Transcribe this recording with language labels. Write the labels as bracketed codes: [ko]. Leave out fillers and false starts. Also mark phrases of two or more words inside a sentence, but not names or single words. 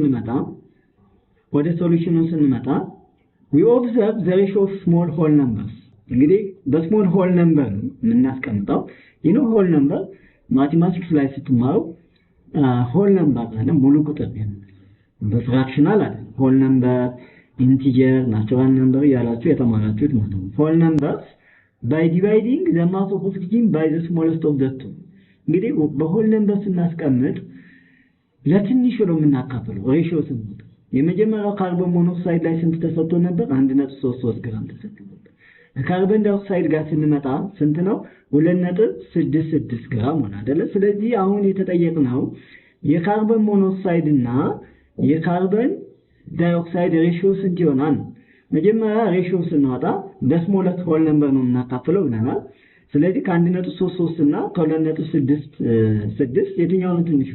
[am] ስንመጣ [en] we observe the ratio of small whole numbers [am] እንግዲህ በስሞል ሆል ነምበር የምናስቀምጠው [en] whole number mathematics [am] ላይ ስትማሩ [en] whole number [am] አለ ሙሉ ቁጥር ነው በፍራክሽናል [en] አለ whole number integer natural number [am] ያላችሁ የተማራችሁት ማለት ነው [en] whole numbers by dividing the mass of oxygen by the smallest of the two [am] እንግዲህ በሆል ነምበር ስናስቀምጥ ለትንሹ ነው የምናካፍለው ሬሺዮ ስንት የመጀመሪያው ካርቦን ሞኖክሳይድ ላይ ስንት ተሰጥቶ ነበር 1.33 ግራም ተሰጥቶ ነበር [en] carbon dioxide [am] ጋር ስንመጣ ስንት ነው 2.66 ግራም ሆነ አይደል ስለዚህ አሁን የተጠየቅነው የካርቦን ሞኖክሳይድ እና የካርቦን ዳይኦክሳይድ ሬሺዮ ስንት ይሆናል መጀመሪያ ሬሺዮ ስንወጣ በስሞለስት ሆል ነምበር ነው እናካፍለው ብለናል ስለዚህ ከ1.33 እና ከ2.66 የትኛው ነው ትንሹ?